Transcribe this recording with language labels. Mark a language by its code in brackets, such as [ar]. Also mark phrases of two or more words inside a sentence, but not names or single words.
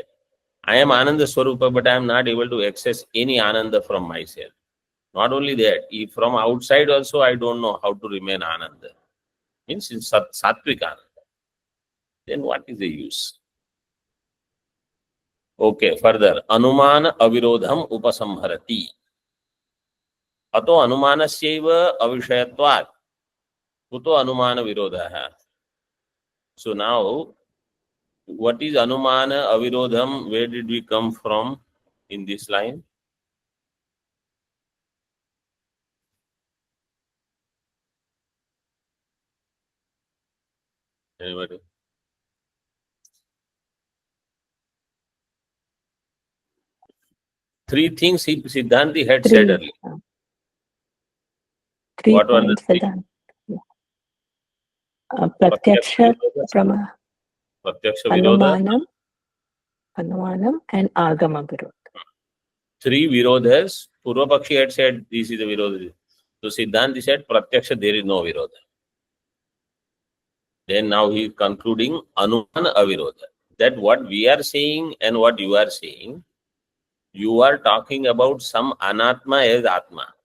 [en] I am [sa] Ananda Swarupa, [en] but I am not able to access any Ananda from myself. Not only that, if from outside also I don't know how to remain Ananda. Means in [sa] Sattvic Ananda. [en] Then what is the use? Okay, further. [sa] Anumana avirodham upasamharati. Ato anumanasya avishayatvat. Kuto anumana virodha. [en] So now, what is [sa] anumana avirodham? [en] Where did we come from in this line? Anybody? Three things Siddhanti had said earlier. Three What were the points, three? Vedanta. Pratyaksha, Prama, [sa] Pratyaksha Virodha. Anumanam, and Agama Virodha. [en] Three Virodhas. Purvapakshi had said this is the Virodha. So Siddhanti said Pratyaksha there is no Virodha. Then now he is concluding [sa] Anumana Avirodha. [en] That what we are saying and what you are saying, you are talking about some Anatma as Atma.